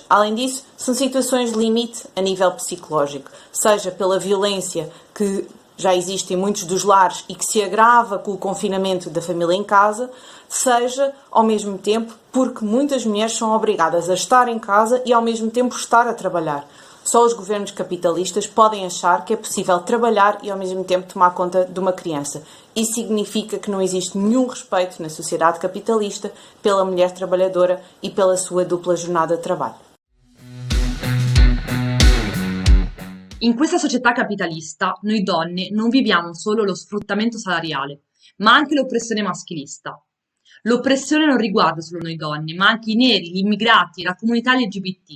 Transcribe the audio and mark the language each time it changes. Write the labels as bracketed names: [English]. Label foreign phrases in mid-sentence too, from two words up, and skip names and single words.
[Portuguese] Além disso, são situações limite a nível psicológico, seja pela violência que já existe em muitos dos lares e que se agrava com o confinamento da família em casa, seja, ao mesmo tempo, porque muitas mulheres são obrigadas a estar em casa e, ao mesmo tempo, estar a trabalhar. Só os governos capitalistas podem achar que é possível trabalhar e, ao mesmo tempo, tomar conta de uma criança. Isso significa que não existe nenhum respeito na sociedade capitalista pela mulher trabalhadora e pela sua dupla jornada de trabalho. [Italian] In questa società capitalista, noi donne non viviamo solo lo sfruttamento salariale, ma anche l'oppressione maschilista. L'oppressione non riguarda solo noi donne, ma anche i neri, gli immigrati e la comunità LGBT.